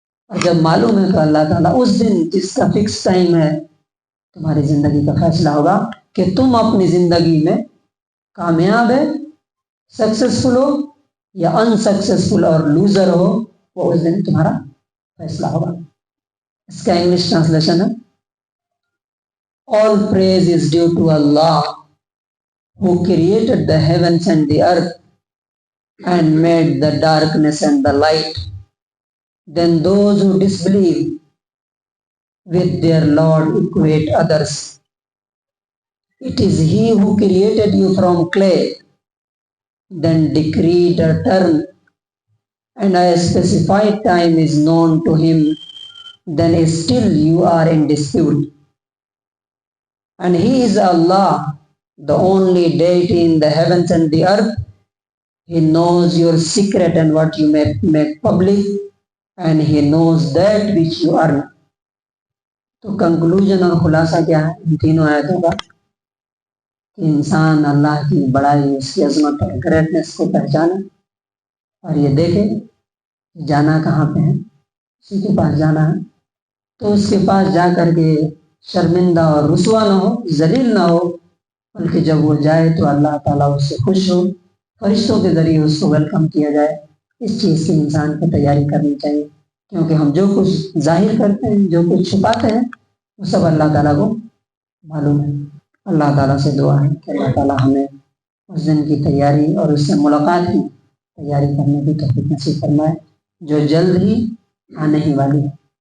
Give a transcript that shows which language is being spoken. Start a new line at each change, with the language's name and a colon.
Urdu: اور جب معلوم ہے تو اللہ تعالیٰ اس دن جس کا فکس ٹائم ہے تمہاری زندگی کا فیصلہ ہوگا کہ تم اپنی زندگی میں کامیاب ہے، سکسیسفل ہو یا انسکسیسفل اور لوزر ہو، وہ اس دن تمہارا فیصلہ ہوگا۔ اس کا انگلش ٹرانسلیشن ہے
English: All praise is due to Allah who created the heavens and the earth and made the darkness and the light. Then those who disbelieve with their Lord equate others. It is He who created you from clay, then decreed a term, and a specified time is known to Him, then still you are in dispute. And He is Allah, the only deity in the heavens and the earth. He knows your secret and what you may make public, and He knows that which you earn.
Urdu: تو conclusion اور خلاصہ کیا ہے ان تینوں آیتوں کا؟ کہ انسان اللہ کی بڑائی، اس کی عظمت اور گریٹنس کو پہچانے، اور یہ دیکھے جانا کہاں پہ ہے، اسی کے پاس جانا ہے، تو اس کے پاس جا کر کے شرمندہ اور رسوا نہ ہو، ذلیل نہ ہو، بلکہ جب وہ جائے تو اللہ تعالیٰ اس سے خوش ہو، فرشتوں کے ذریعے اس کو ویلکم کیا جائے۔ اس چیز کی انسان کو تیاری کرنی چاہیے، کیونکہ ہم جو کچھ ظاہر کرتے ہیں، جو کچھ چھپاتے ہیں، وہ سب اللہ تعالیٰ کو معلوم ہے۔ اللہ تعالیٰ سے دعا ہے کہ اللہ تعالیٰ ہمیں اس دن کی تیاری اور اس سے ملاقات کی تیاری کرنے کی توفیق نصیب فرمائے، جو جلد ہی آنے ہی والی ہے۔